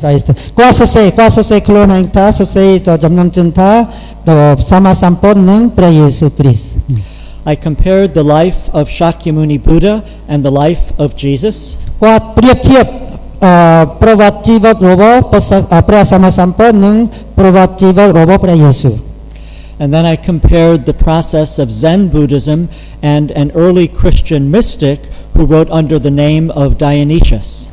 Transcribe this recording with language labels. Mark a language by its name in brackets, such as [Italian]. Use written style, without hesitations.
[Khmer] Christ គាត់សរសេរខ្លួនឯងថាសរសេរទៅចំណងជើងថាទៅសម្មាសម្ពុទ្ធនិងព្រះយេស៊ូវគ្រីស្ទ [English] I compared the life of Shakyamuni Buddha and the life of Jesus. [Khmer] គាត់ប្រៀបធៀបប្រវត្តិជីវិតរបស់ព្រះសម្មាសម្ពុទ្ធនិងប្រវត្តិជីវិតរបស់ព្រះយេស៊ូវ [English] And then I compared the process of Zen Buddhism and an early Christian mystic who wrote under the name of Dionysius.